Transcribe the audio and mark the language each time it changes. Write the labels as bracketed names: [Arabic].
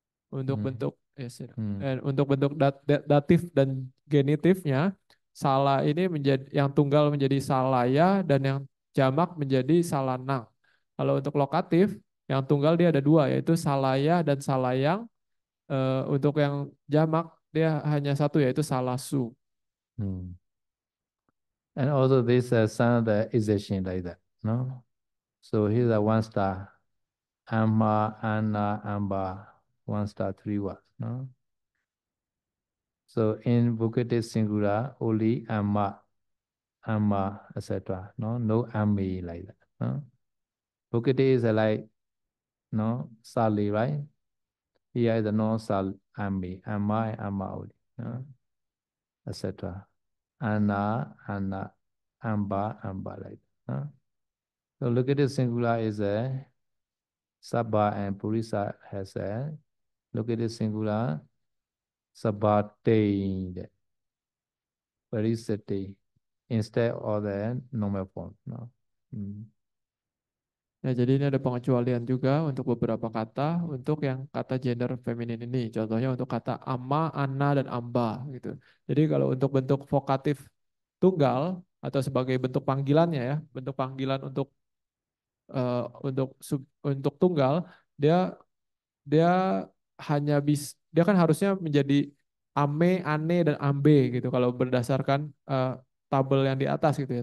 [Indonesian] Untuk bentuk untuk bentuk datif dan genitifnya salah ini menjadi yang tunggal menjadi salaya dan yang jamak menjadi salanang. Kalau untuk lokatif yang tunggal dia ada dua yaitu salaya dan salayang. Untuk yang jamak dia hanya satu yaitu salasu. [English] And also this sound is a like that, no? So here's a 1 star. Amma, Anna, Amba, 1 star, 3 words, no? So in vocative singular, only Amma, etc. No Ami like that, no? Vocative is like, no, Sali, right? Here is a no Sal, Ami, Amma, only, no? Etc. Anna, Amba, like that, no? So look at the singular is a Sabba and Purisa has a look at the singular Sabate Parisate instead of the normal form. No? [Indonesian] Ya, jadi ini ada pengecualian juga untuk beberapa kata untuk yang kata gender feminin ini. Contohnya untuk kata ama, ana, dan amba gitu. Jadi kalau untuk bentuk vokatif tunggal atau sebagai bentuk panggilannya ya, bentuk panggilan untuk tunggal, dia dia dia kan harusnya menjadi ame, ane, dan ambe gitu kalau berdasarkan tabel yang di atas gitu ya.